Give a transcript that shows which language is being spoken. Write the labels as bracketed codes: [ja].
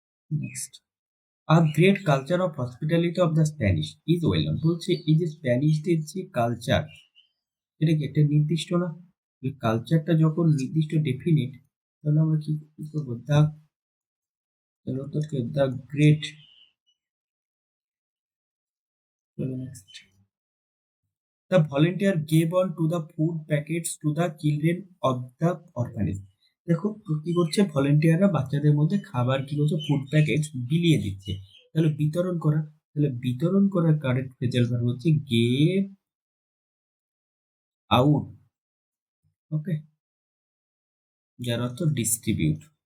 [en] Next, a great culture of hospitality of the Spanish is well known। [bn] বলছে এই যে স্প্যানিশদের যে কালচার, এটা কি একটা নির্দিষ্ট না? এই কালচারটা যখন নির্দিষ্ট ডেফিনিট, তাহলে আমরা কি করবো? তাহলে উত্তর কি? The great. [en] Next, the volunteer gave on to the food packets to the children of the orphanage। [bn] দেখো কি করছে, ভলেন্টিয়াররা বাচ্চাদের মধ্যে খাবার কি করছে, ফুড প্যাকেট বিলিয়ে দিচ্ছে। তাহলে বিতরণ করা, তাহলে বিতরণ করার কারেক্ট ফ্রেজাল ভার্ব হচ্ছে গেভ আউট। ওকে, যার অর্থ ডিস্ট্রিবিউট।